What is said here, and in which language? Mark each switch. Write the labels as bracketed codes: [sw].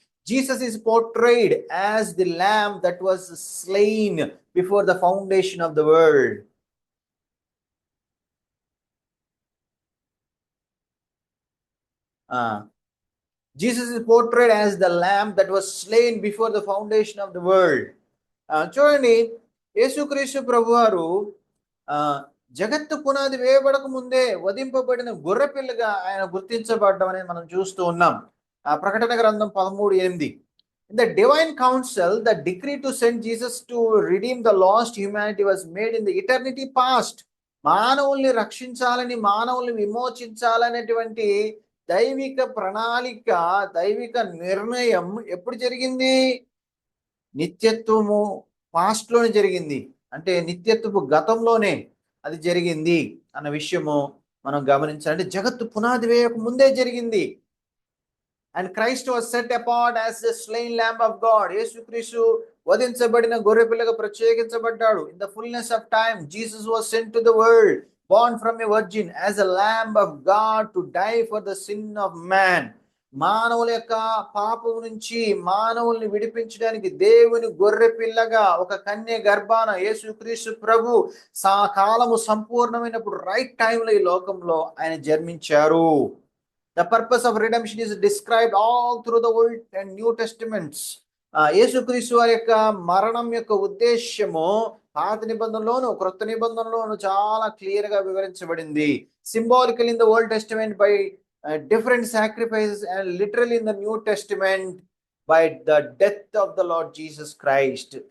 [en] Jesus is portrayed as the lamb that was slain before the foundation of the world. Jesus is portrayed as the lamb that was slain before the foundation of the world. [te] చూడండి, యేసుక్రీస్తు ప్రభువారు జగత్తు పునాది వేయబడక ముందే వధింపబడిన గొర్రెపిల్లగా ఆయన గుర్తించబడ్డం అనేది మనం చూస్తూ ఉన్నాం. ప్రకటన గ్రంథం 13:8. [en] In the divine council, the decree to send Jesus to redeem the lost humanity was made in the eternity past. [te] మానవుల్ని రక్షించాలని, మానవుల్ని విమోచించాలనేటువంటి దైవిక ప్రణాళిక, దైవిక నిర్ణయం ఎప్పుడు జరిగింది? నిత్యత్వము పాస్ట్లోనే జరిగింది. అంటే నిత్యత్వపు గతంలోనే అది జరిగింది అన్న విషయము మనం గమనించాలి. అంటే జగత్తు పునాది వేయక ముందే జరిగింది. [en] And Christ was set apart as the slain lamb of God. [te] యేసుక్రీస్తు వధించబడిన గొర్రెపిల్లగా ప్రత్యేకించబడ్డాడు. [en] In the fullness of time, Jesus was sent to the world, born from a virgin, as a lamb of God to die for the sin of man. [te] మానవుల యొక్క పాపం నుంచి మానవుల్ని విడిపించడానికి దేవుని గొర్రెపిల్లగా ఒక కన్య గర్భాన యేసుక్రీస్తు ప్రభు కాలము సంపూర్ణమైనప్పుడు రైట్ టైంలో ఈ లోకంలో ఆయన జన్మించారు. [en] The purpose of redemption is described all through the Old and New Testaments. [te] యేసుక్రీస్తు వారి యొక్క మరణం యొక్క ఉద్దేశము పాత నిబంధనలోను క్రొత్త నిబంధనలోను చాలా క్లియర్ గా వివరించబడింది. [en] Symbolical in the Old Testament by different sacrifices, and literally in the New Testament by the death of the Lord Jesus Christ.